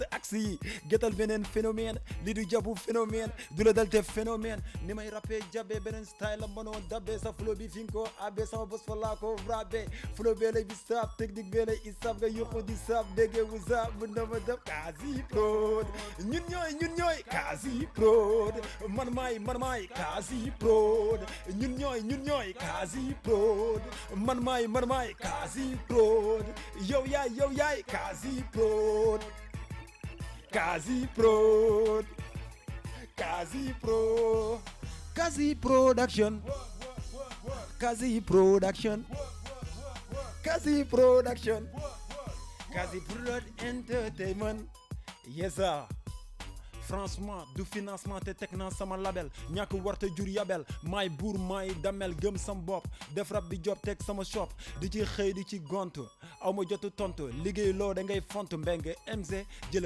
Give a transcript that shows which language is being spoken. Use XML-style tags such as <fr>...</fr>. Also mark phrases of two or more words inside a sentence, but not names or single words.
<wo>aksi yi getal beneen phénomène li du jabu phénomène du la dal te phénomène ni may rappé jabe beneen style la mënoo dabbe sa flow bi fi nga ko abbe sama bos fa laa ko rabbe flow bee lay bi saab technique bee lay isab nga yuqu di saab déggee wu saab bu ndama def Kazi Prod ñun ñooy Kazi Prod man maay Kazi Prod ñun ñooy Kazi Prod man maay Kazi Prod yow yaay Kazi Prod Kazi Prod Kazi Prod Kazi Production Kazi Production Kazi Production Kazi Prod Entertainment</wo> <en>yes sir</en> <wo>franchement du financement te teg naa sama label ñàkk warte jur yabel maay buur maay damel gëm sam bopp def rab bi job teg sama shop di ci xëy di ci gontu aw ma jotu tontu liggéey loo da ngay font mbeng MZ jël</wo>